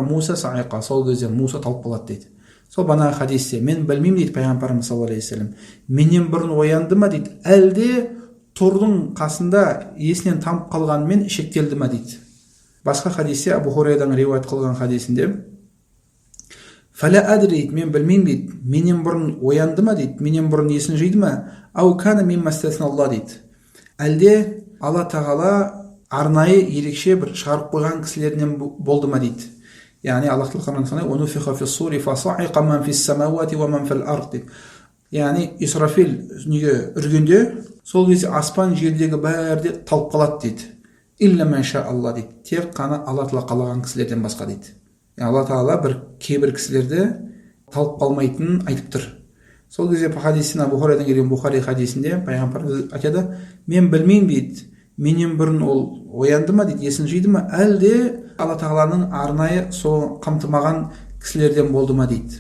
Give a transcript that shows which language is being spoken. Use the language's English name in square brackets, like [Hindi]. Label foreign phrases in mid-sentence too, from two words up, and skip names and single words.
[Kazakh] Сол кезде Муса талып қалады дейді. Сол бағанағы хадисте мен білмеймін дейді пайғамбарымыз [Arabic] صلى الله عليه وسلم, [Kazakh] менен бұрын оянды ма дейді, әлде тордың қасында есінен танып қалғанымен шектелді ма дейді. Басқа хадисте Абу Хурайрадан риуаят қылған хадисінде [Arabic] فلا أدري [Kazakh] дейді, мен білмеймін дейді, менен бұрын оянды ма дейді, менен бұрын есін жиды ма, [Arabic] أو كان ممن استثنى الله [Kazakh] дейді, әлде Алла тағала арнайы ерекше бір шығарып қойған кісілерінен болды ма дейді. Яғни Аллах Құран айтқандай [Arabic] ونفخ في الصور فصعق من في السماوات ومن في الأرض дейді. [Kazakh] Яғни Исрафил дүниеге үргенде сол кезде аспан жердегі бәрі де талып қалады дейді. [Arabic] إلا من شاء الله [Kazakh] дейді, тек қана Алла тағала қалаған кісілерден басқа дейді. Алла тағала бір кейбір кісілерді талып қалмайтынын айтып тұр. Сол кезде хадистен Абу Хурайрадан келген Бухари хадисінде пайғамбарымыз айтады, мен білмеймін дейді, менен бұрын ол оянды ма дейді, есін жиды ма, әлде Алла тағаланың арнайы сол қамтымаған кісілерден болды ма дейді.